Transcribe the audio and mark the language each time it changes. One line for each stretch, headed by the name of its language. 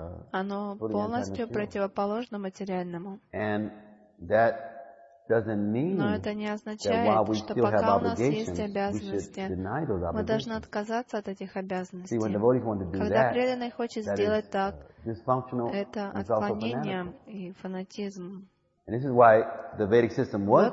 Russian: оно полностью противоположно материальному.
English: And that doesn't mean that while we still have obligations, we should deny those obligations. See, when devotees want to do
Russian: когда преданный хочет сделать так, это отклонение и фанатизм.
English: And this is why the Vedic system was